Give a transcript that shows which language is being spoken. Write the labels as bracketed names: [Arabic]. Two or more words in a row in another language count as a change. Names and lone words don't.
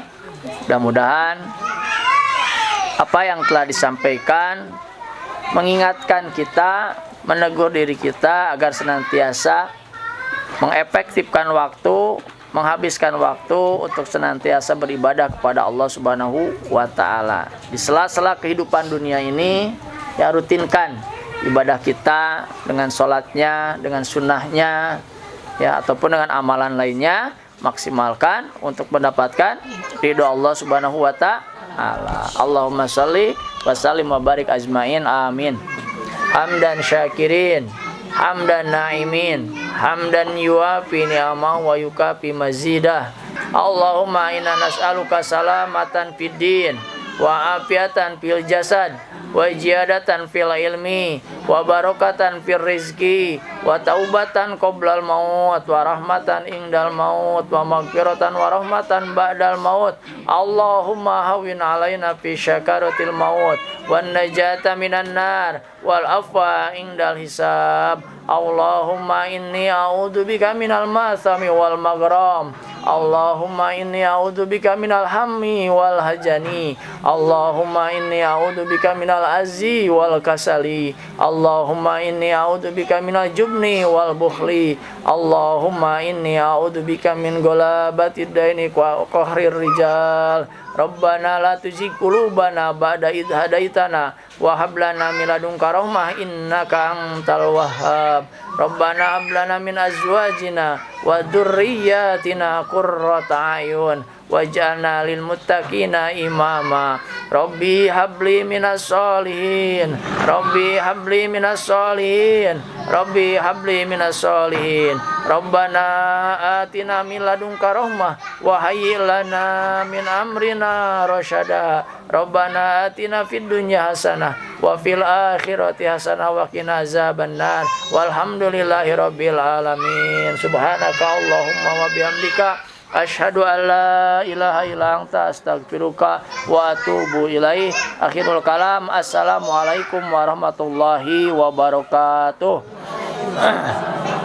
[Indonesian] Mudah-mudahan apa yang telah disampaikan mengingatkan kita, menegur diri kita agar senantiasa mengefektifkan waktu, menghabiskan waktu untuk senantiasa beribadah kepada Allah [Arabic] سبحانه وتعالى. [Indonesian] Di sela-sela kehidupan dunia ini, ya rutinkan ibadah kita dengan sholatnya, dengan sunnahnya, ya ataupun dengan amalan lainnya, maksimalkan untuk mendapatkan ridho Allah [Arabic] سبحانه وتعالى. اللهم صل وسلم وبارك أجمعين, amin. حمدا شاكرين، حمدا ناعمين، حمدا يوافي نعمه ويكافئ مزيده. اللهم إنا نسألك سلامة في الدين وعافية في الجسد وزيادة في العلم وبركة في الرزق وتوبة قبل الموت ورحمة عند الموت ومغفرة ورحمة بعد الموت. اللهم هون علينا في سكرات الموت والنجاة من النار والعفو عند الحساب. اللهم إني أعوذ بك من المأثم والمغرم. اللهم إني أعوذ بك من الهم والحزن. اللهم إني أعوذ بك من العجز والكسل. اللهم إني أعوذ بك من الجبن والبخل. اللهم إني أعوذ بك من غلبة الدين وقهر الرجال. ربنا لا تزغ قلوبنا بعد إذ هديتنا وهب لنا من لدنك رحمة إنك أنت الوهاب. ربنا هب لنا من أزواجنا وذرياتنا قرة أعين واجعلنا للمتقين إماما. رب هب لي من الصالحين، رب هب لي من الصالحين، رب هب لي من الصالحين. ربنا آتنا من لدنك رحمة وهيئ لنا من أمرنا رشدا. ربنا آتنا في الدنيا حسنة وفي الآخرة حسنة وقنا عذاب النار. والحمد لله رب العالمين. سبحانك اللهم وبحمدك أشهد أن لا إله إلا أنت أستغفرك وأتوب إليه. آخر الكلام. السلام عليكم ورحمة الله وبركاته.